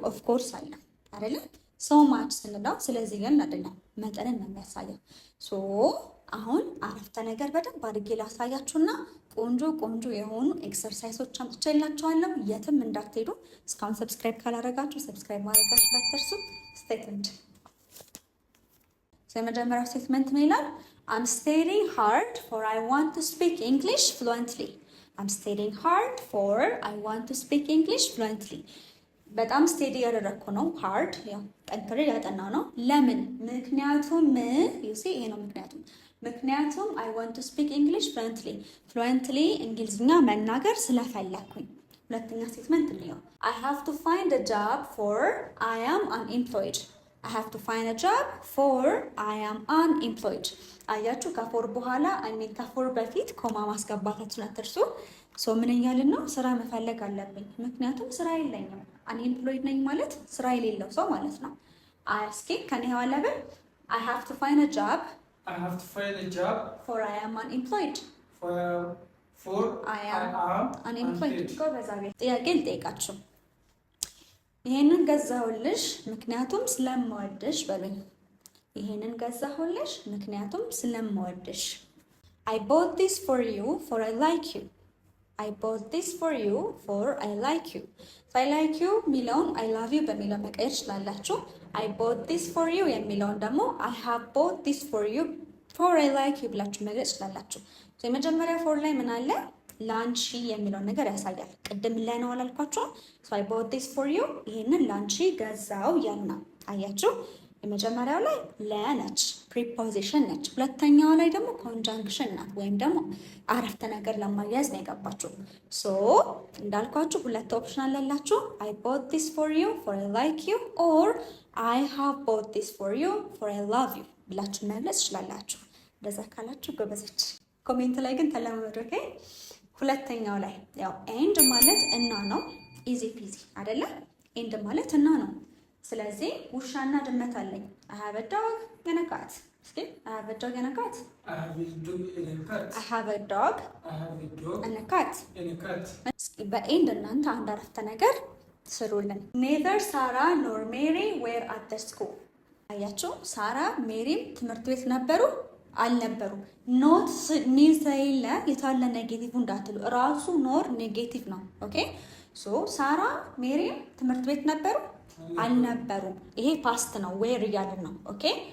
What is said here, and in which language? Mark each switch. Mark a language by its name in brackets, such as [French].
[Amharic] ኦፍ ኮርስ አለ አይደለ? ማች ስንለው ስለዚህ ግን አይደለም መጠንን ነው የሚያሳየው። አሁን አረፍተ ነገር በደንብ አድርጌ ላሳያችሁና ቆንጆ የሆኑ ኤክሰርሳይሶች አምጥቼላችኋለሁ። የትም እንዳትሄዱ። እስካሁን ሰብስክራይብ ካላደረጋችሁ ሰብስክራይብ ማድረጋችሁ እንዳትረሱ። ስቴትመንት የመጀመሪያው ስቴትመንት ምን ይላል? [English] I'm studying hard for I want to speak English fluently. I'm studying hard for I want to speak English fluently. [Amharic] በጣም ስቴዲ ያደረኩ ነው። ሃርድ ያው ጠንክሬ ያጠናው ነው። ለምን? ምክንያቱም ይሄ ነው ምክንያቱም [English] I want to speak English fluently [Amharic] እንግሊዝኛ መናገር ስለፈለኩኝ። ሁለተኛ ስቴትመንት ነው [English] I have to find a job for I am unemployed. I have to find a job for I am unemployed. [Amharic] አያችሁ ከፎር በኋላ ከፎር በፊት ኮማ ማስገባታችሁን አትርሱ። ሶ ምን እያልን ነው? ስራ መፈለግ አለብኝ ምክንያቱም ስራ የለኝም። unemployed ነኝ ማለት ስራ የሌለው ሰው ማለት ነው። እስኪ ከኔ ኋላ በል [English] I have to find a job. I have to find a job. For I am unemployed. For I am unemployed. [Amharic] ጎበዝ አቤት። ጥያቄ ልጠይቃችሁ። ይሄንን ገዛሁልሽ ምክንያቱም ስለምወድሽ በሉኝ። ይሄንን ገዛሁልሽ ምክንያቱም ስለምወድሽ። [English] I bought this for you for I like you. I bought this for you for I like you. So I like you [Amharic] ሚለውን [English] I love you [Amharic] በሚለው መቀየር ትችላላችሁ። [English] I bought this for you [Amharic] የሚለውን ደግሞ [English] I have bought this for you for I like you [Amharic] ብላችሁ መግለጽ ትችላላችሁ። የመጀመሪያ ፎር ላይ ምን አለ? ላንቺ የሚለውን ነገር ያሳያል። ቅድም ለነው አላልኳችሁ? [English] so I bought this for you [Amharic] ይሄንን ላንቺ ገዛው ያልና አያችሁ። የመጀመሪያው ላይ ለነች ፕሪፖዚሽን ነች። ሁለተኛው ላይ ደግሞ ኮንጃንክሽን ናት ወይም ደግሞ አረፍተ ነገር ለማያዝ ነው የገባችሁ። ሶ እንዳልኳችሁ ሁለት ኦፕሽን አለላችሁ። [English] I bought this for you for I like you or I have bought this for you for I love you [Amharic] ብላችሁ መግለጽ ትችላላችሁ። እንደዛ ካላችሁ ጎበዞች። ኮሜንት ላይ ግን ተለማመዱ። ኦኬ ሁለተኛው ላይ ያው ኤንድ ማለት እና ነው። ኢዚ ፒዚ አይደለ? ኤንድ ማለት እና ነው። ስለዚህ ውሻና ድመት አለኝ። [English] I have a dog and a cat. [Amharic] እስኪ [English] I have a dog and a cat. I have a dog and a cat. I have a dog and a cat. [Amharic] እስኪ በኤንድ እናንተ አንድ አረፍተ ነገር ስሩልን። [English] Neither Sarah nor Mary were at the school. [Amharic] አያችሁ ሳራ ሜሪም ትምህርት ቤት ነበሩ አልነበሩም። ኖት ሚል ስለሌለ የታለ ኔጌቲቭ እንዳትሉ ራሱ ኖር ኔጌቲቭ ነው። ኦኬ ሶ ሳራ ሜሪም ትምህርት ቤት ነበሩ አልነበሩም። ይሄ ፓስት ነው ዌር እያልን ነው። ኦኬ